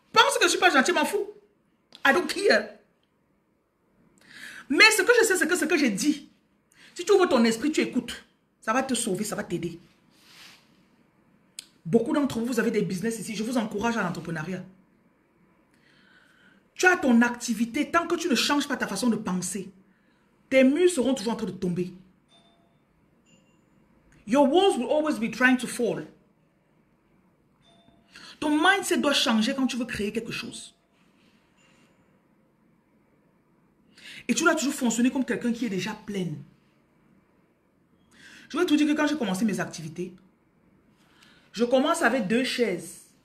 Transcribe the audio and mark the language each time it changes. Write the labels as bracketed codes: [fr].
[fr] Pense que je ne suis pas gentil, m'en fous. [en] I don't care. [fr] Mais ce que je sais, c'est que ce que j'ai dit, si tu ouvres ton esprit, tu écoutes. Ça va te sauver, ça va t'aider. Beaucoup d'entre vous, vous avez des business ici. Je vous encourage à l'entrepreneuriat. Tu as ton activité. Tant que tu ne changes pas ta façon de penser, tes murs seront toujours en train de tomber. [en] Your walls will always be trying to fall. [fr] Ton mindset doit changer quand tu veux créer quelque chose. Et tu dois toujours fonctionner comme quelqu'un qui est déjà plein. Je vais te dire que quand j'ai commencé mes activités, je commence avec 2 chaises.